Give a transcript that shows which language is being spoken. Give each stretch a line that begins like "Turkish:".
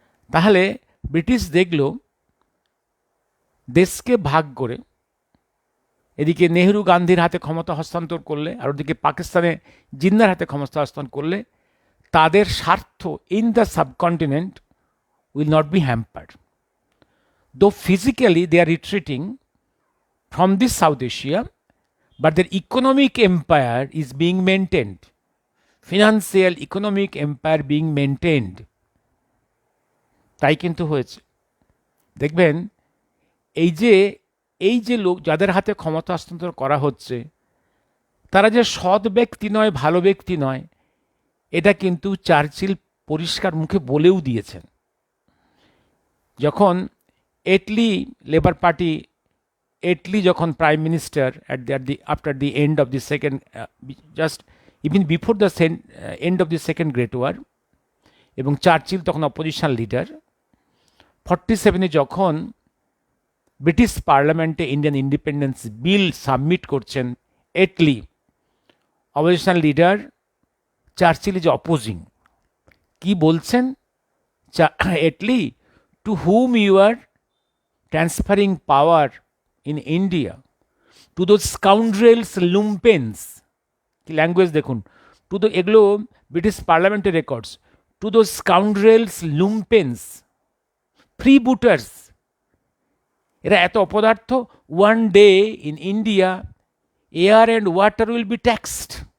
Bangla: তাহলে ব্রিটিশ দেখল দেশকে ভাগ করে এদিকে নেহেরু গান্ধীর হাতে ক্ষমতা হস্তান্তর করলে, আর ওদিকে পাকিস্তানে জিন্নার হাতে ক্ষমতা হস্তান্তর করলে, তাদের স্বার্থ
English: In the subcontinent will not be hampered. Though physically they are retreating from this South Asia, but their economic empire is being maintained. Financial economic empire being maintained.
Bangla: তাই কিন্তু হয়েছে। দেখবেন এই যে লোক যাদের হাতে ক্ষমতা হস্তান্তর করা হচ্ছে, তারা যে সৎ ব্যক্তি নয়, ভালো ব্যক্তি নয়, এটা কিন্তু চার্চিল পরিষ্কার মুখে বলেও দিয়েছেন। যখন এটলি লেবার পার্টি, এটলি যখন prime minister
English: after the end of the second, just even before the end of the second great war,
Bangla: এবং চার্চিল তখন অপোজিশন লিডার, 47-এ যখন ব্রিটিশ পার্লামেন্টে ইন্ডিয়ান ইন্ডিপেন্ডেন্স বিল সাবমিট করছেন Attlee, opposition leader Churchill
English: Is opposing.
Bangla: কি বলছেন Attlee?
English: To whom you are transferring power in India? To those scoundrels, lumpens.
Bangla: কি language দেখুন,
English: to the,
Bangla: এগুলো
English: British পার্লামেন্টের records, to those scoundrels, lumpens, freebooters,
Bangla: এরা এত অপদার্থ,
English: One day in India air and water will be taxed.